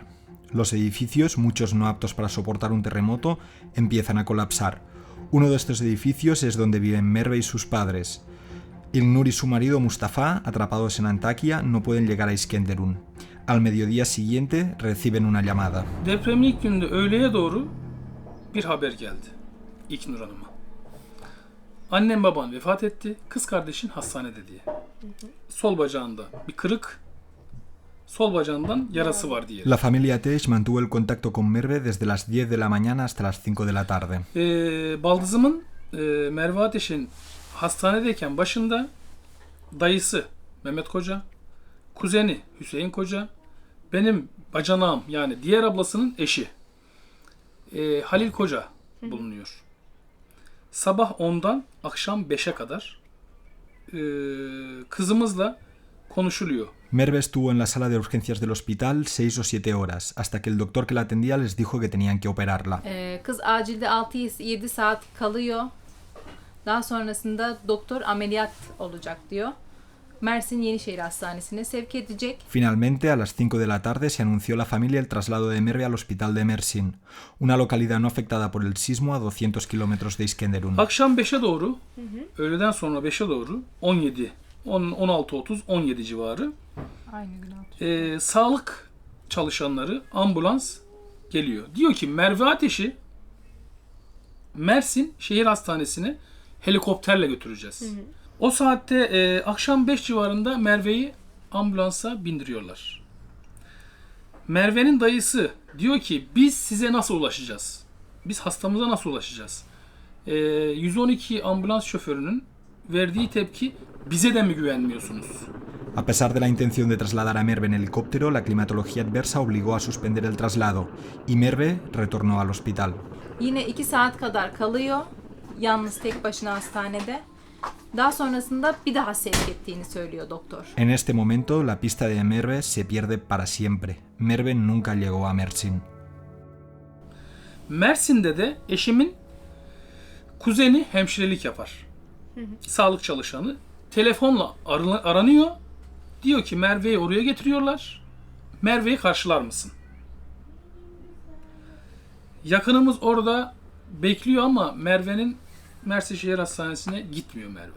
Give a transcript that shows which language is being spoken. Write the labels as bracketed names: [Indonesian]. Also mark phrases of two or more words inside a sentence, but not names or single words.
[Spanish] Los edificios, muchos no aptos para soportar un terremoto, empiezan a colapsar. Uno de estos edificios es donde viven Merve y sus padres. İlknur y su marido Mustafa, atrapados en Antakya, no pueden llegar a Iskenderun. Al mediodía siguiente reciben una llamada. [Turkish] Depremin ilk gününde öğleye doğru bir haber geldi İlknur Hanım'a. Annem baban vefat etti, kız kardeşin hastanede diye. Sol bacağında bir kırık, sol bacağından yarası var diye. [Spanish] La familia Ateş mantuvo el contacto con Merve desde las 10 de la mañana hasta las 5 de la tarde. [Turkish] Baldızımın Merve Ateş'in hastanedeyken başında dayısı Mehmet Koca, kuzeni Hüseyin Koca, benim bacanağım yani diğer ablasının eşi Halil Koca bulunuyor. Sabah 10'dan akşam 5'e kadar kızımızla konuşuluyor. [Spanish] Merve estuvo en la sala de urgencias del hospital 6 o 7 horas, hasta que el doctor que la atendía les dijo que tenían que operarla. [Turkish] Kız acilde 6-7 saat kalıyor. Daha sonrasında doktor ameliyat olacak diyor. Mersin Yenişehir Hastanesi'ne sevk edecek. [Spanish] Finalmente, a las 5 de la tarde se anunció a la familia el traslado de Merve al hospital de Mersin, una localidad no afectada por el sismo a 200 kilómetros de Iskenderun. [Turkish] Akşam 5'e doğru, öğleden sonra 5'e doğru 16:30-17 civarı Aynı gün sağlık çalışanları, ambulans geliyor. Diyor ki Merve Ateş'i Mersin Şehir Hastanesi'ne helikopterle götüreceğiz. O saatte akşam 5 civarında Merve'yi ambulansa bindiriyorlar. Merve'nin dayısı diyor ki biz size nasıl ulaşacağız? Biz hastamıza nasıl ulaşacağız? 112 ambulans şoförünün verdiği tepki bize de mi güvenmiyorsunuz? [Spanish] A pesar de la intención de trasladar a Merve en helicóptero, la climatología adversa obligó a suspender el traslado y Merve retornó al hospital. [Turkish] Yine 2 saat kadar kalıyor. Yalnız tek başına hastanede. Daha sonrasında bir daha sevk ettiğini söylüyor doktor. [Spanish] En este momento, la pista de Merve se pierde para siempre. Merve nunca llegó a Mersin. [Turkish] Mersin'de de eşimin kuzeni hemşirelik yapar. Sağlık çalışanı. Telefonla aranıyor. Diyor ki Merve'yi oraya getiriyorlar. Merve'yi karşılar mısın? Yakınımız orada bekliyor ama Merve'nin Mersin Şehir Hastanesi'ne gitmiyor Merve.